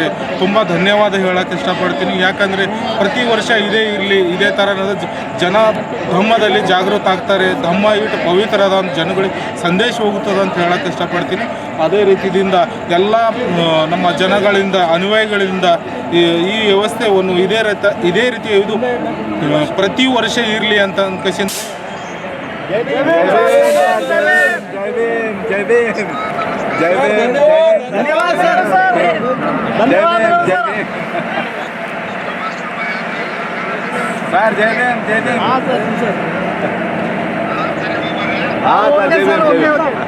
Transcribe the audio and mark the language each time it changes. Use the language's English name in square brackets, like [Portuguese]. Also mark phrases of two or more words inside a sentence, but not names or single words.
[Kannada] ತುಂಬ ಧನ್ಯವಾದ ಹೇಳಕ್ಕೆ ಇಷ್ಟಪಡ್ತೀನಿ, ಯಾಕಂದರೆ ಪ್ರತಿ ವರ್ಷ ಇದೇ ಥರದ ಜನ ಧಮ್ಮದಲ್ಲಿ ಜಾಗೃತ ಆಗ್ತಾರೆ, ಧಮ್ಮ ಇಟ್ಟು ಪವಿತ್ರದ ಜನಗಳಿಗೆ ಸಂದೇಶ ಹೋಗುತ್ತದೆ ಅಂತ ಹೇಳಕ್ಕೆ ಇಷ್ಟಪಡ್ತೀನಿ। ಅದೇ ರೀತಿಯಿಂದ ಎಲ್ಲ ನಮ್ಮ ಜನಗಳಿಂದ ಅನುಯಾಯಿಗಳಿಂದ ಈ ವ್ಯವಸ್ಥೆಯನ್ನು ಇದೇ ರೀತಿ ಇದು ಪ್ರತಿ ವರ್ಷ ಇರಲಿ ಅಂತ ಅಂದ್ಕೇಸಿಂದ [Hindi] धन्यवाद सर धन्यवाद सर जय भीम जय भीम हाँ सर हाँ जय भीम